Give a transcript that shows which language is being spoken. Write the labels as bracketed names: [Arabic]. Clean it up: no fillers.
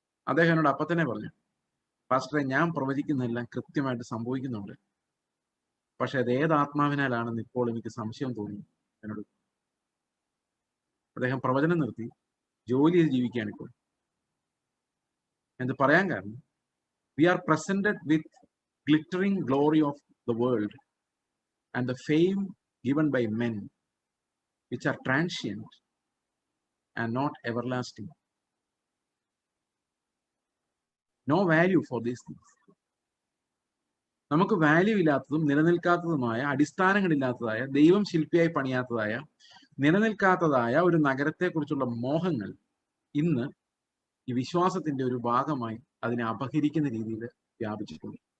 [Malayalam] അദ്ദേഹം എന്നോട് അപ്പൊ തന്നെ പറഞ്ഞു, പാസ്റ്ററെ, ഞാൻ പ്രവചിക്കുന്നതെല്ലാം കൃത്യമായിട്ട് സംഭവിക്കുന്നുണ്ട്, പക്ഷെ അത് ഏത് ആത്മാവിനാലാണെന്ന് ഇപ്പോൾ എനിക്ക് സംശയം തോന്നി എന്നോട്. അദ്ദേഹം പ്രവചനം നിർത്തി ജോലി ചെയ്ത് ജീവിക്കുകയാണ് ഇപ്പോൾ. എന്ത് പറയാൻ കാരണം, [English] we are presented with glittering glory of the world and the fame given by men which are transient and not everlasting. No value for these things. [Malayalam] നമുക്ക് വാല്യൂ ഇല്ലാത്തതും നിലനിൽക്കാത്തതുമായ, അടിസ്ഥാനങ്ങളില്ലാത്തതായ, ദൈവം ശില്പിയായി പണിയാത്തതായ, നിലനിൽക്കാത്തതായ ഒരു നഗരത്തെക്കുറിച്ചുള്ള മോഹങ്ങൾ ഇന്ന് ഈ വിശ്വാസത്തിന്റെ ഒരു ഭാഗമായി അതിനെ അപഹരിക്കുന്ന രീതിയിൽ വ്യാപിച്ചിട്ടുണ്ട്.